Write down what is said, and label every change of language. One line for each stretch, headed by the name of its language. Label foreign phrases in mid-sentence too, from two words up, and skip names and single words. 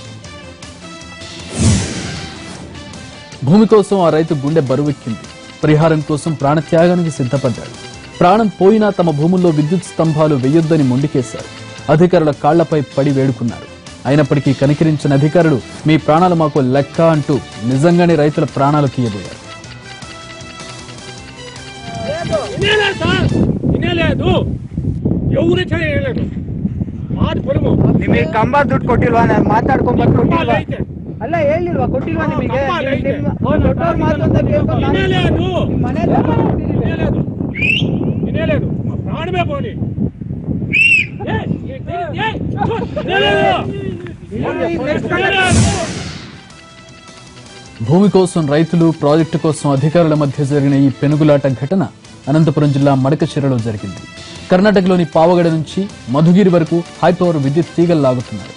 Telugu: భూమి కోసం ఆ రైతు గుండె బరువెక్కింది. పరిహారం కోసం ప్రాణత్యాగానికి సిద్ధపడ్డాడు. ప్రాణం పోయినా తమ భూముల్లో విద్యుత్ స్తంభాలు వెయ్యొద్దని మొండికేశారు. అధికారుల కాళ్లపై పడి వేడుకున్నారు. అయినప్పటికీ కనికరించిన అధికారులు మీ ప్రాణాలు మాకు లెక్క అంటూ నిజంగానే రైతుల ప్రాణాలు తీయబోయారు.
Kannada: ಅಲ್ಲ ಹೇಳಿಲ್ವಾ ಕೊಟ್ಟಿಲ್ವಾ ನಿಮಗೆ ಪ್ರಾಣವೇ ಬೋನಿ
Telugu: భూమి కోసం రైతులు, ప్రాజెక్టు కోసం అధికారుల మధ్య జరిగిన ఈ పెనుగులాట ఘటన అనంతపురం జిల్లా మడకశిరలో జరిగింది. కర్ణాటకలోని పావగడ నుంచి మధుగిరి వరకు హైపవర్ విద్యుత్ తీగలు లాగుతున్నారు.